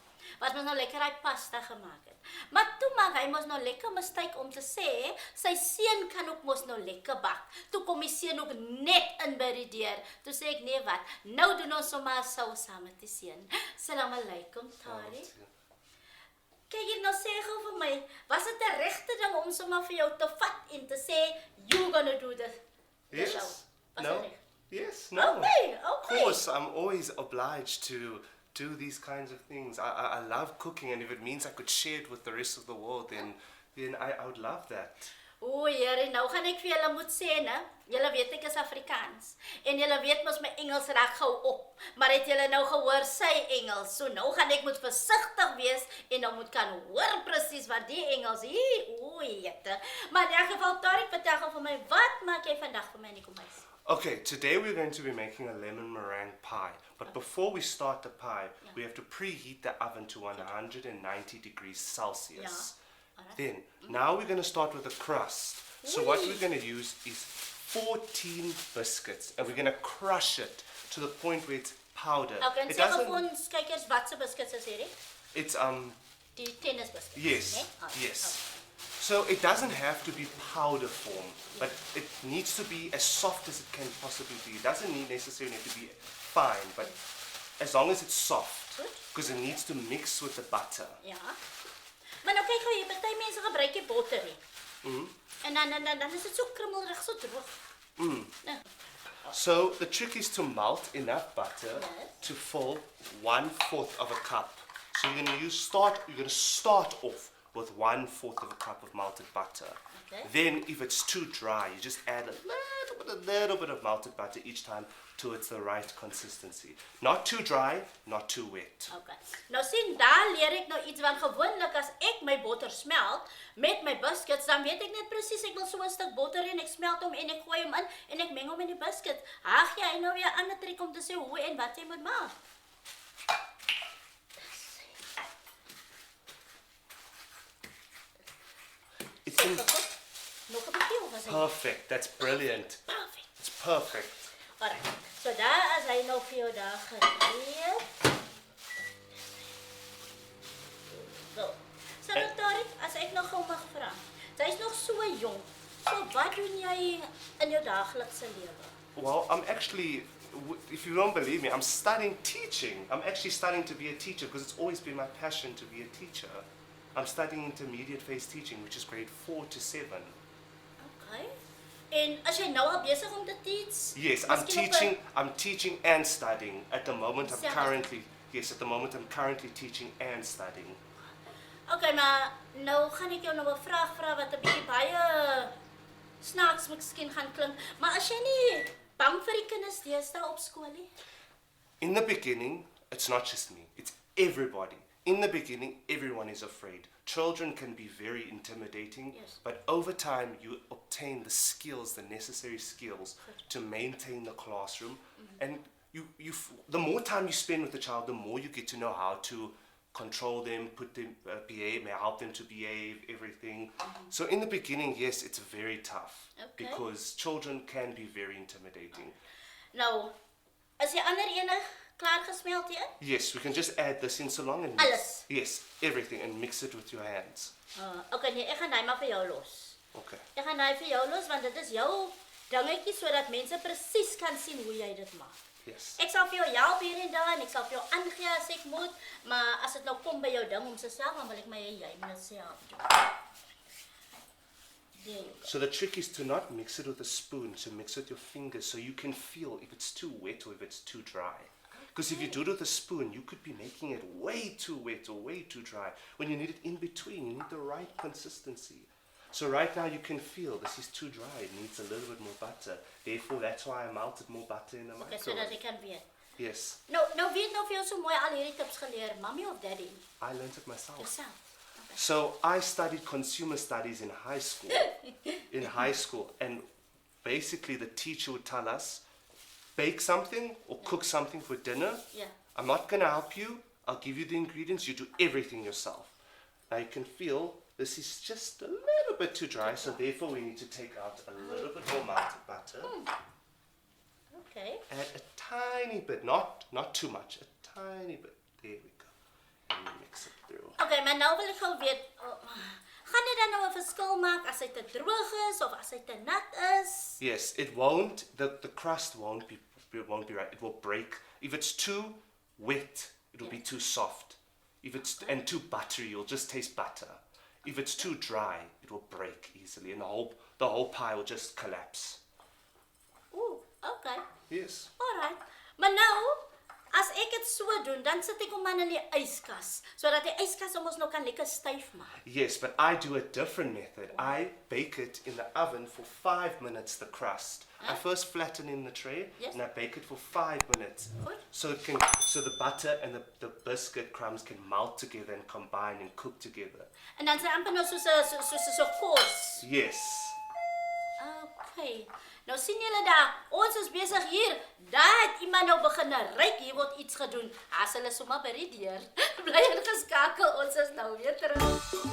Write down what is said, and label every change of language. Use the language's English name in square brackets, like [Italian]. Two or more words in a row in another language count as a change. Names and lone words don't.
[Afrikaans] Wat ons nou lekker uit pasta gemaak het. Maar toe maak hy mos nou lekker mistake om te sê, sy seun kan ook mos nou lekker bak. Toe kom die seun ook net in by die deur. Toe sê ek, nee wat, nou doen ons sommer sou saam met die seun. [Arabic] سلام عليكم, Taarig. [Afrikaans] Kyk hier, nou sê gou vir my, was dit 'n regte ding om sommer vir jou te vat en te sê, [English] you gonna do the show? No. Yes, no. Okay. Of course, I'm always obliged to do these kinds of things. I love cooking, and if it means I could share it with the rest of the world, then I would love that. [Afrikaans] O, Here, nou gaan ek vir julle moet sê, né? Julle weet ek is Afrikaans. En julle weet mos my Engels raak gou op. Maar het julle nou gehoor sy Engels? So nou gaan ek moet versigtig wees en nou moet kan hoor presies wat die Engels hier. O, jette. Maar in elk geval, Taarig, vertel gou vir my, wat maak jy vandag vir my in die kombuis? [English] Okay, today we're going to be making a lemon meringue pie. But before we start the pie, we have to preheat the oven to 190 degrees Celsius. Then, now we're going to start with the crust. So what we're going to use is 14 biscuits, and we're going to crush it to the point where it's powder. [Afrikaans] Okay, en sê vir ons kykers wat se biscuits is hierdie? [English] It's [Afrikaans] Die tennis biscuits. [English] yes, [Afrikaans] Nee? [English] yes. So it doesn't have to be powder form, but it needs to be as soft as it can possibly be. It doesn't necessarily need to be fine, but as long as it's soft, because it needs to mix with the butter. [Afrikaans] Ja. Maar nou kyk gou hier, party mense gebruik die botter nie. En dan is dit so krummelrig, so droog. Nou, [English] So the trick is to melt enough butter to fill 1/4 of a cup. So you're going to start off with 1/4 of a cup of melted butter. Okay. Then if it's too dry, you just add a little bit of melted butter each time till it's the right consistency. Not too dry, not too wet. okay. [Afrikaans] Nou sien, daar leer ek nou iets, want gewoonlik as ek my botter smelt met my biscuits, dan weet ek net presies ek wil so 'n stuk botter en ek smelt hom en ek gooi hom in en ek meng hom in die biscuit. Ag jy nou weer 'n ander trick om te sê hoe en wat jy moet maak. [English] It's [Afrikaans] Nog 'n bietjie of as hy? [English] perfect. That's brilliant. Perfect. It's perfect. Alright. [Afrikaans] So daar as hy nou vir jou daar gereed. So nou Taarig, as ek nog gou mag vra. Sy's nog so jong. So wat doen jy in jou daaglikse lewe? [English] Well, I'm actually, if you don't believe me, I'm studying teaching. I'm actually studying to be a teacher because it's always been my passion to be a teacher. I'm studying intermediate phase teaching, which is grade 4 to 7. Okay. [Afrikaans] En as jy nou al besig om te teach? [English] Yes, I'm teaching and studying. At the moment I'm currently teaching and studying. [Afrikaans] Okay, maar nou gaan ek jou nou 'n vraag vra wat 'n bietjie baie snaaks miskien gaan klink, maar as jy nie bang vir die kinders deesdae op skool nie? [English] In the beginning, it's not just me, it's everybody. In the beginning, everyone is afraid. Children can be very intimidating, Yes. but over time you obtain the skills, the necessary skills to maintain the classroom. And the more time you spend with the child, the more you get to know how to control them, put them, help them to behave, everything. So in the beginning, yes, it's very tough because children can be very intimidating. [Afrikaans] Nou, as die ander ene klaar gesmelt hier? [English] Yes, we can just add this in so long and [Afrikaans] Alles? [English] Yes, everything, and mix it with your hands. [Afrikaans] Okay, nee, ek gaan hy maar vir jou los. [English] Okay. [Afrikaans] Ek gaan hy vir jou los want dit is jou dingetjie sodat mense presies kan sien hoe jy dit maak. [English] Yes. [Afrikaans] Ek sal vir jou help hier en daar en ek sal vir jou aangee as ek moet, maar as dit nou kom by jou ding om se self, dan wil ek my jy moet dit self doen. [English] There you go. So the trick is to not mix it with a spoon, to mix with your fingers so you can feel if it's too wet or if it's too dry. Because if you do it with a spoon, you could be making it way too wet or way too dry. When you need it in between, you need the right consistency. So right now you can feel this is too dry, it needs a little bit more butter. Therefore, that's why I melted more butter in the [Afrikaans] Okay, so dat [English] microwave. [Afrikaans] ek kan weet. [English] Yes, [Afrikaans] Nou weet nou vir jou so mooi al hierdie tips geleer, mommy of daddy? [English] I learned it myself. Yourself. So I studied consumer studies in high school. And basically the teacher would tell us, bake something or cook something for dinner. Yeah. I'm not going to help you. I'll give you the ingredients. You do everything yourself. Now you can feel this is just a little bit too dry, so therefore we need to take out a little bit more melted butter. Okay. Add a tiny bit, not too much, a tiny bit. There we go. And you mix it through. [Afrikaans] Okay, maar nou wil ek gou weet, gaan dit dan nou 'n verskil maak as hy te droog is of as hy te nat is? [English] Yes, it won't. The crust won't be right. It will break. If it's too wet, it will be too soft. If it's and too buttery, you'll just taste butter. If it's too dry, it will break easily, and the whole pie will just collapse. Ooh, okay. Yes. Alright. [Afrikaans] Maar nou, as ek dit so doen, dan sit ek hom maar in die yskas, sodat die yskas hom ons nou kan lekker styf maak. [English] Yes, but I do a different method. I bake it in the oven for 5 minutes, the crust. I first flatten in the tray, Yes. and I bake it for 5 minutes. [Afrikaans] Goed. [English] So the butter and the biscuit crumbs can melt together and combine and cook together. [Afrikaans] En dan sy amper nou soos 'n kos. [English] Yes. Okay. [Afrikaans] Nou sien julle daar, ons is besig hier. Daar het iemand nou begin ryk, hier word iets gedoen. As hulle sommer by die deur. Bly ingeskakel, ons is nou weer terug.